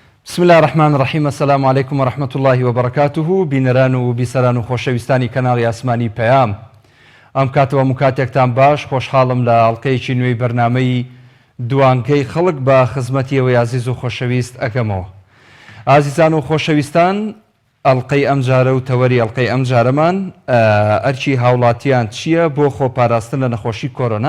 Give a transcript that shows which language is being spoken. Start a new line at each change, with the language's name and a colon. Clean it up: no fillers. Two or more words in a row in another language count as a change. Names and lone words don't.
Arabic: بسم الله الرحمن الرحیم. السلام علیکم و رحمة الله و برکاته.
Central Kurdish: بینەران و بیسەران و خۆشەویستانی کەناڵی ئاسمانی پەیام، ئەم کاتەوە مکاتێکتان باش. خۆشحاڵم لە ئەڵقەیەکی نوێی بەرنامەی دوانگەی خەڵک بە خزمەتیەوەی عزیز و خۆشەویست ئەکەمەوە. ئازیزان و خۆشەویستان، ئەڵقەی ئەم جارە و تەوەری ئەڵقەی ئەم جارەمان ئەرچی هاوڵاتیان چییە بۆ خۆپاراستن لە نەخۆشی کۆرۆنا.